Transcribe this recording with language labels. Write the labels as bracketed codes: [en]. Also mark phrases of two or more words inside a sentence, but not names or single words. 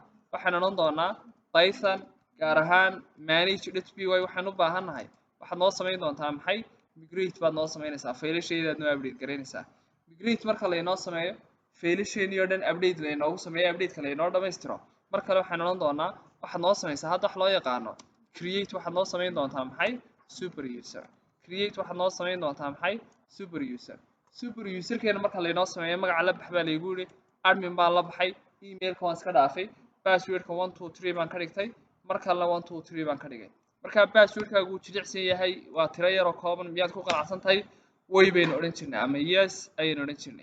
[so] waxaan odhan doonaa python gaar ahaan manage.py waxaan u baahannahay waxaad noo samayn doontaa maxay migrate baad noo samaynaysaa faylashaydaad noo update garaynaysaa. migrate marka laynoo sameeyo faylasheenii oo dhan update laynoogu sameeyo update-ka laynoo dhammaystiro mar kale waxaan odhan doonaa waxaad noo samaysaa hadda wax loo yaqaano create waxaad noo samayn doontaa maxay [en] super user. [so] create waxaad noo samayn doontaa maxay [en] super user. super user-keena [so] marka laynoo sameeyo magaca la bax baa laygu yidhi admin baan la baxay email-ka waan iska dhaafay password-ka 123 baan ka dhigtay mar kalena 123 baan ka dhigay. marka password-kaagu wuu jilicsan yahay waa tiro yaroo kooban miyaad ku qanacsan tahay way baynu odhan jirnay ama yes ayaynu odhan jirnay.